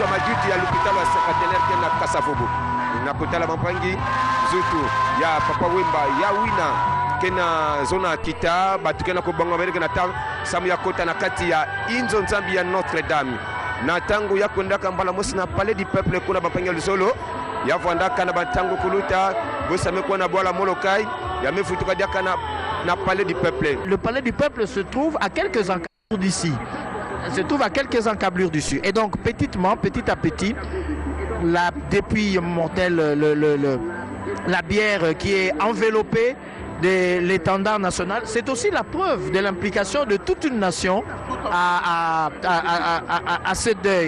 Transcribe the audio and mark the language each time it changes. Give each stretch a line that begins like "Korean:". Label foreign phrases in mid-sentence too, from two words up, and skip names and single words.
Kituba (Democratic Republic of Congo): majuti ya lupitalo ya sekatelerke na Kasavubu na kutala mampangi zutu ya Papa Wemba ya wina kena zona kita batukena kubanga bereke na tam samu ya kota na kati ya inzo nzambi ya Notre Dame na tangu ya kwendaka mbala mosi na Palais du Peuple kuna mampangi lusolo ya vandaka na batangu kuluta bosa mekuwa na bwala molokai ya mefutuka diaka na na palais du peuple.
French: Le palais du peuple se trouve à quelques encablures d'ici. Et donc petit à petit, depuis la bière qui est enveloppée de l'étendard national, c'est aussi la preuve de l'implication de toute une nation à ce deuil.